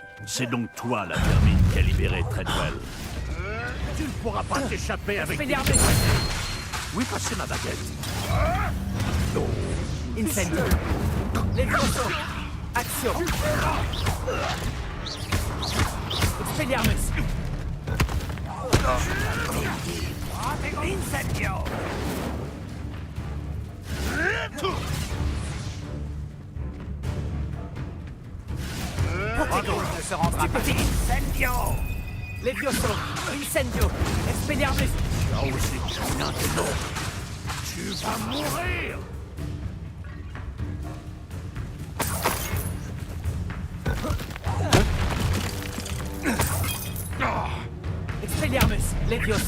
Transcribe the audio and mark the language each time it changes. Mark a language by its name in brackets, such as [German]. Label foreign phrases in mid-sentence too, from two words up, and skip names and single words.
[French] C'est donc toi la vermine qui a libéré Treadwell. Tu ne pourras pas t'échapper avec... Oui, passez ma baguette. Incendio! Levioso! Action! Expelliarmus! Incendio! Protego ne se rendra pas. Incendio! Levioso! Incendio! Expelliarmus! Là aussi, maintenant, tu vas mourir! Expelliarmus! Levioso!